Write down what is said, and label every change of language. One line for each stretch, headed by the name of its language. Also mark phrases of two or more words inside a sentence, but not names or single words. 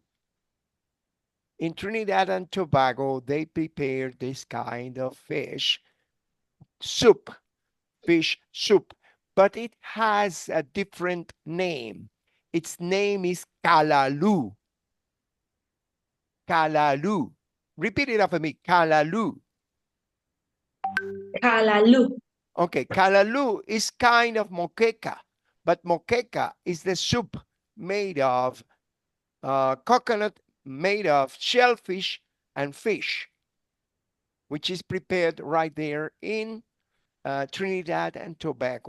English: In Trinidad and Tobago, they prepare this kind of fish soup, fish soup, but it has a different name. Its name is Kalalu. Kalalu. Repeat it after me. Kalalu. Calalú. Okay, Kalalu is kind of moqueca, but moqueca is the soup made of coconut, made of shellfish and fish, which is prepared right there in Trinidad and Tobago.